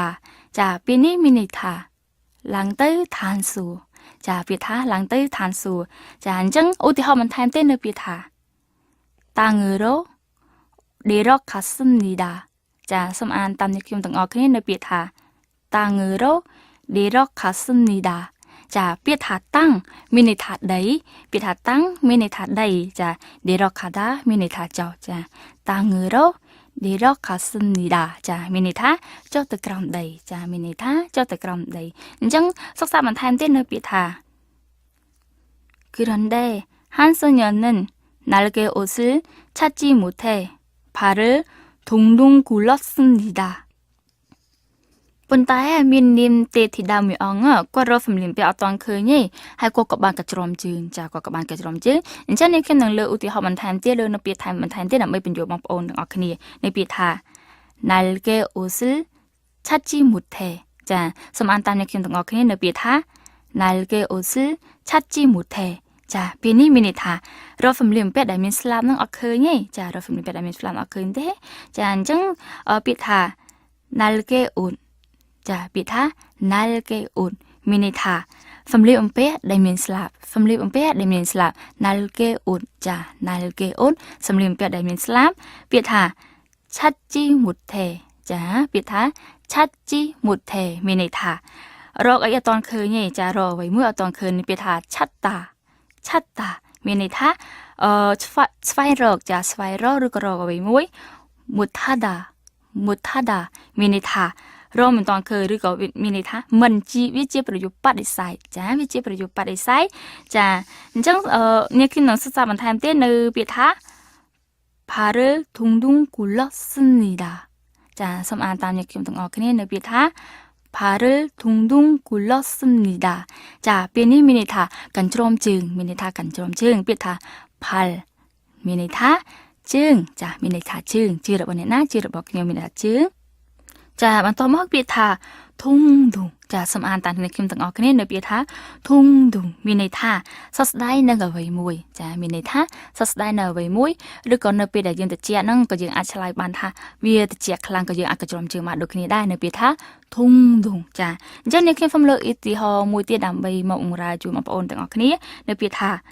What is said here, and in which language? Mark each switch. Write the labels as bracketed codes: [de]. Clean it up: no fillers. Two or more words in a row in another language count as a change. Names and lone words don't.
[km] 자, ពេលនេះមានន័យថាឡើងទៅឋានសួគ៌ចាពាក្យថាឡើងទៅឋានសួគ៌ចាអញ្ចឹងឧទាហរណ៍បន្ថែមទៀតនៅពាក្យថា [ko] 땅으로 내려갔습니다. 자, [km] សូមអានតាមអ្នកខ្ញុំទាំងអស់គ្នានៅពាក្យថា [ko] 땅으로 내려갔습니다. 자, [km] ពាក្យថាតាំងមានន័យថាដីពាក្យថាតាំងមានន័យថាដីចា 내려가다 មានន័យថាចុះចា [ko] 땅으로 내려갔습니다. 자, [km] មានន័យថាចុះទៅក្រោមដីចាមានន័យថាចុះទៅក្រោមដីអញ្ចឹងសិក្សាបន្ថែមទៀតនៅពាក្យថា [ko] 그런데 한 소녀는 날개 옷을 찾지 못해 발을 동동 굴렀습니다. [km] ប៉ុន្តែមាននាមទេពធីតាមួយអង្គគាត់រកសម្លៀកបំពាក់អត់ទាន់ឃើញទេហើយគាត់ក៏បានកាច់ច្រំជើងចាគាត់ក៏បានកាច់ច្រំជើងអញ្ចឹងនេះខ្ញុំនឹងលើកឧទាហរណ៍បន្ថែមទៀតលើនៅពាក្យថែមបន្ថែមទៀតដើម្បីបញ្យល់បងប្អូនទាំងអស់គ្នានៅពាក្យថា 날개 [ko] 옷을 찾지 못해 [km] ចាសូមអានតាមអ្នកខ្ញុំទាំងអស់គ្នានៅពាក្យថា [ko] 날개 옷을 찾지 못해 [km] ចាពេលនេះមានន័យថារកសម្លៀកបំពាក់ដែលមានស្លាបនឹងអត់ឃើញទេចារកសម្លៀកបំពាក់ដែលមានស្លាបអត់ឃើញទេចា អញ្ចឹងពាក្យថា [ko] 날개 옷 [km] ចាពាក្យថា [ko] 날개 옷 [km] មានន័យថាសម្លៀកបំពាក់ដែលមានស្លាបសម្លៀកបំពាក់ដែលមានស្លាប [ko] 날개 옷 [km] ចា 날개 옷 សម្លៀកបំពាក់ដែលមានស្លាបពាក្យថា [ko] 찾지 못해 [km] ចាពាក្យថា [ko] 찾지 못해 [km] មានន័យថារកអីអត់ទា ន់ឃើញទេចារកអ្វីមួយអត់ទាន់ឃើញពាក្យថា 찾다 មានន័យថាស្វែងរកចាស្វែងរកឬក៏រកអ្វីមួយ 못하다 មានន័យថារកមិនតាន់ឃើញឬក៏មានន័យថាមិនជីវាជាប្រយោគបដិសេធចាវាជាប្រយោគបដិសេធចាអញ្ចឹងអ្នកខ្ញុំនឹងសិក្សាបន្ថែមទៀតនៅពាក្យថា [ko] 발을 둥둥 굴렀습니다. 자, [km] សូមអានតាមអ្នកខ្ញុំទាំងអស់គ្នានៅពាក្យថា [ko] 발을 둥둥 굴렀습니다. 자, [km] ពេលនេះមានន័យថាកញ្ជ្រោមជើងមានន័យថាកញ្ជ្រោមជើងពាក្យថា 발 មានន័យថាជើងចាមានន័យថាជើងរបស់អ្នកណាជើងរបស់ខ្ញុំមានន័យថាជើងចាបន្តមកពាក្យថាធុងឌុងចា សូមអានតាមអ្នកខ្ញុំទាំងអស់គ្នានៅពាក្យថាធុងឌុងមានន័យថាសោកស្ដាយនឹងអ្វីមួយចាមានន័យថាសោកស្ដាយនៅអ្វីមួយឬក៏នៅពេលដែលយើងតិចហ្នឹងក៏យើងអាចឆ្លើយបានថាវាតិចខ្លាំងក៏យើងអាចកញ្ជ្រោមជើងមកដូចគ្នាដែរនៅពាក្យថាធុងឌុងចាអញ្ចឹងអ្នកខ្ញុំសូមលើកឧទាហរណ៍មួយទៀតដើម្បីមកអង្រាជូនបងប្អូនទាំងអស់គ្នានៅពាក្យថា